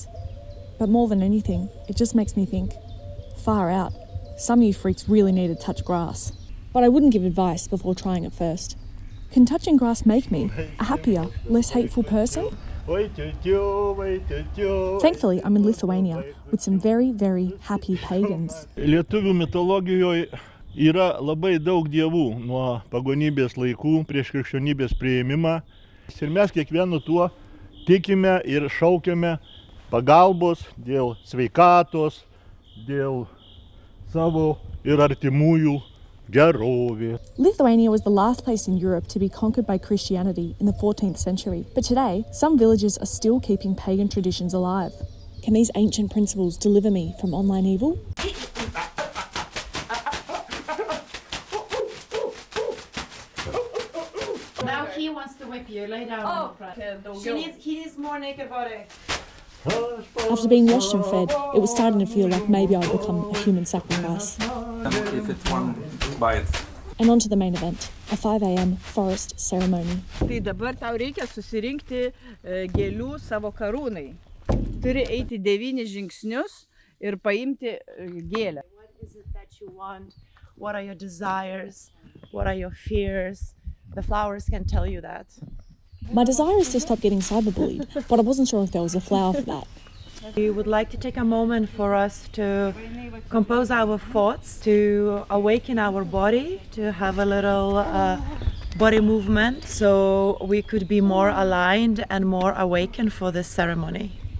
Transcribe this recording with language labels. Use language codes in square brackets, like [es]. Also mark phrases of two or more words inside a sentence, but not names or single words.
[en] But more than anything, it just makes me think, far out, some of you freaks really need to touch grass. But I wouldn't give advice before trying it first. Can touching grass make me a happier, less hateful person? Thankfully, I'm in Lithuania with some very, very happy pagans. [lt] Lietuvių mitologijoje yra labai daug dievų nuo pagonybės laikų prieš krikščionybės priėmimą. Ir mes kiekvienu tuo tikime ir šaukiame pagalbos dėl sveikatos, dėl savo ir artimųjų gerovės. [en] Lithuania was the last place in Europe to be conquered by Christianity in the 14th century. But today, some villages are still keeping pagan traditions alive. Can these ancient principles deliver me from online evil? Now he wants to whip you. Lay down on the front. He needs more naked body. After being washed and fed, it was starting to feel like maybe I'd become a human sacrifice. If it's one bite. And on to the main event, a 5 a.m. forest ceremony. [lt] Tai dabar tau reikia susirinkti gėlių savo karūnai. Turi eiti 9 žingsnius ir paimti gėlę. [en] What is it that you want? What are your desires? What are your fears? The flowers can tell you that. My desire is to stop getting cyberbullied, but I wasn't sure if there was a flower for that. We would like to take a moment for us to compose our thoughts, to awaken our body, to have a little body movement so we could be more aligned and more awakened for this ceremony.